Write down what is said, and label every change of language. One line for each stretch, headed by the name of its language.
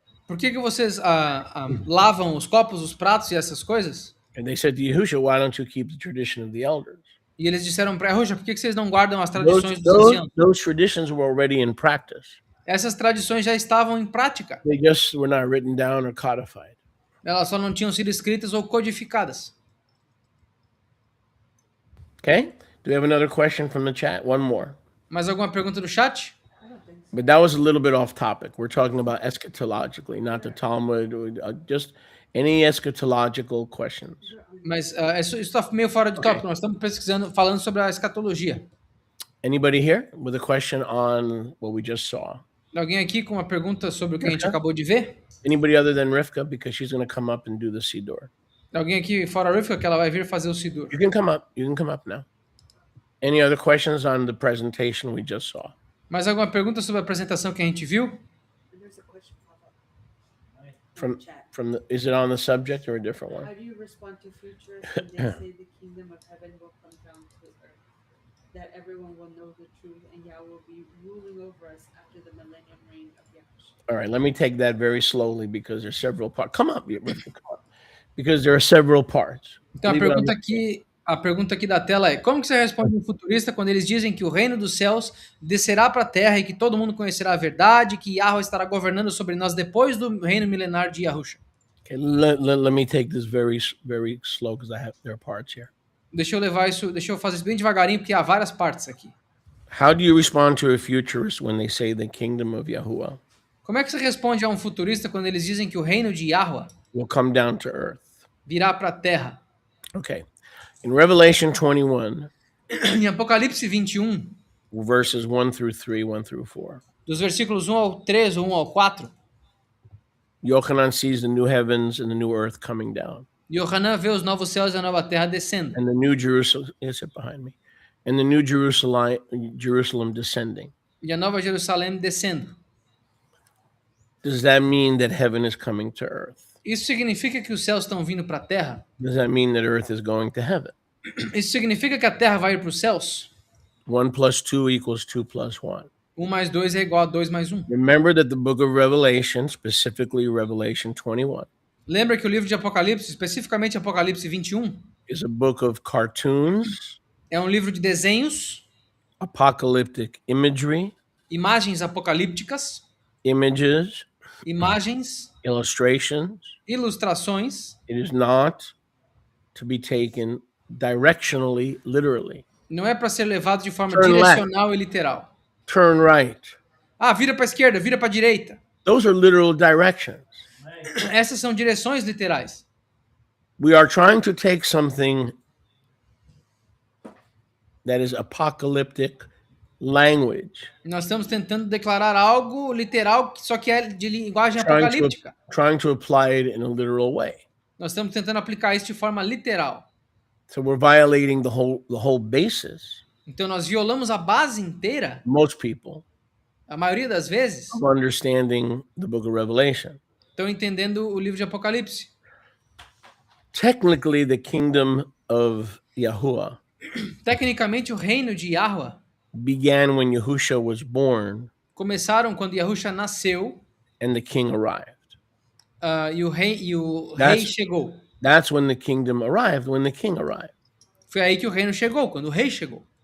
Portuguese: Por que vocês lavam os copos, os pratos e essas coisas?
English: And they said to Yahushua, why don't you keep the tradition of the elders?
Portuguese: E eles disseram para Yahusha, por que vocês não guardam as tradições dos anciãos?
English: Those traditions were already in practice.
Portuguese: Essas tradições já estavam em prática.
English: They just were not written down or codified.
Portuguese: Elas só não tinham sido escritas ou codificadas.
English: Okay? Do we have another question from the chat? One more.
Portuguese: Mais alguma pergunta do chat?
English: But that was a little bit off topic. We're talking about eschatologically, not the Talmud, just any eschatological questions.
Portuguese: Mas isso está meio fora de tópico. Nós estamos falando sobre a escatologia.
English: Anybody here with a question on what we just saw?
Portuguese: Alguém aqui com uma pergunta sobre o que a gente acabou de ver?
English: Anybody other than Rivka, because she's going to come up and do the Siddur.
Portuguese: Alguém aqui fora a Rivka que ela vai vir fazer o Sidur?
English: You can come up. You can come up now. Any other questions on the presentation we just saw?
Portuguese: Mais alguma pergunta sobre a apresentação que a gente viu?
English: And there's a question pop up in From the chat. is it on the subject or a different one? How do you respond to futurists when they say the kingdom of heaven will come down to earth? That everyone will know the truth and Yah will be ruling over us after the millennium reign of Yahushua. All right, let me take that very slowly because there's several parts. Come up, because there are several parts.
Portuguese: Então
English: Leave it on
Portuguese: a pergunta aqui da tela é: como que você responde um futurista quando eles dizem que o reino dos céus descerá para a terra e que todo mundo conhecerá a verdade, que Yahweh estará governando sobre nós depois do reino milenar de Yahusha?
English: Okay, let me take this very slow because there are parts here.
Portuguese: Deixa eu fazer isso bem devagarinho porque há várias partes aqui.
English: How do you respond to a futurist when they say the kingdom of Yahuwah
Portuguese: Como é que você responde a um futurista quando eles dizem que o reino de Yahweh
English: will come down to earth?
Portuguese: virá para a terra?
English: Okay. In Revelation 21,
Portuguese: Em Apocalipse 21,
English: verses 1 through 3, 1 through 4,
Portuguese: dos versículos 1 ao 3 ou 1 ao 4,
English: Yochanan sees the new heavens and the new earth coming down,
Portuguese: Yohanan vê os novos céus e a nova terra descendo,
English: and the new Jerusalem, is it behind me? And the new Jerusalem descending.
Portuguese: e a nova Jerusalém descendo.
English: Does that mean that heaven is coming to earth?
Portuguese: Isso significa que os céus estão vindo para a terra?
English: Does that mean that earth is going to heaven?
Portuguese: Isso significa que a terra vai ir para os céus?
English: 1 plus 2 equals 2 plus 1.
Portuguese: 1 mais 2 é igual a 2 mais 1.
English: Remember that the book of Revelation, specifically Revelation 21,
Portuguese: Lembra que o livro de Apocalipse, especificamente Apocalipse 21,
English: is a book of cartoons,
Portuguese: é um livro de desenhos,
English: apocalyptic imagery,
Portuguese: imagens apocalípticas,
English: images,
Portuguese: imagens,
English: illustrations.
Portuguese: ilustrações.
English: It is not to be taken directionally, literally.
Portuguese: Não é para ser levado de forma
English: Turn left.
Portuguese: direcional e literal.
English: Turn right.
Portuguese: Ah, vira para a esquerda, vira para a direita.
English: Those are literal directions.
Portuguese: Essas são direções literais.
English: We are trying to take something that is apocalyptic language,
Portuguese: Nós estamos tentando declarar algo literal, só que é de linguagem
English: trying
Portuguese: apocalíptica.
English: to apply it in a literal way.
Portuguese: Nós estamos tentando aplicar isso de forma literal.
English: So we're violating the whole basis,
Portuguese: Então nós violamos a base inteira,
English: most people,
Portuguese: a maioria das vezes,
English: of understanding the book of Revelation.
Portuguese: estão entendendo o livro de Apocalipse.
English: Technically, the kingdom of Yahuwah
Portuguese: Tecnicamente, o reino de Yahweh
English: began when Yahusha was born
Portuguese: começaram quando Yahusha nasceu
English: and the king arrived.
Portuguese: e o rei
English: That's-
Portuguese: chegou.
English: That's when the kingdom arrived, when the king arrived.
Portuguese: Foi aí que o reino chegou, quando o rei chegou.